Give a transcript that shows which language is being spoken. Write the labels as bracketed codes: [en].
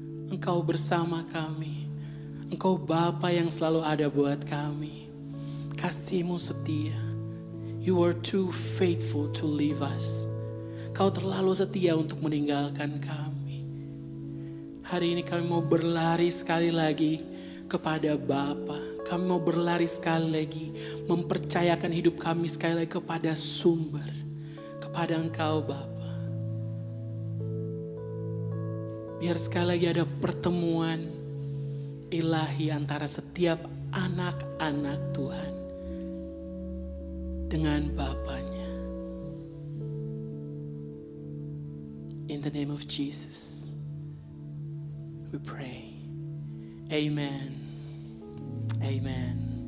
[id] Engkau bersama kami, Engkau Bapa yang selalu ada buat kami. Kasih-Mu setia. [en] You are too faithful to leave us. [id] Kau terlalu setia untuk meninggalkan kami. Hari ini kami mau berlari sekali lagi kepada Bapa. Kami mau berlari sekali lagi, mempercayakan hidup kami sekali lagi kepada sumber, kepada Engkau Bapa. Biar sekali lagi ada pertemuan ilahi antara setiap anak-anak Tuhan dengan Bapanya. [en] In the name of Jesus, we pray. Amen. Amen.